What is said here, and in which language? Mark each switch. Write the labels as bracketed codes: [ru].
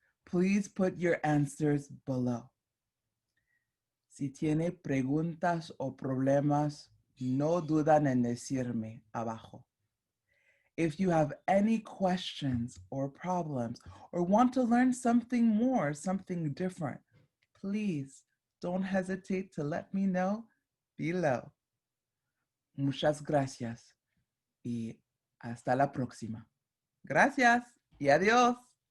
[en] Please put your answers below. [es] Si tiene preguntas o problemas, no dudan en decirme abajo. [en] If you have any questions or problems or want to learn something more, something different, please don't hesitate to let me know below. [es] Muchas gracias y hasta la próxima. Gracias y adiós.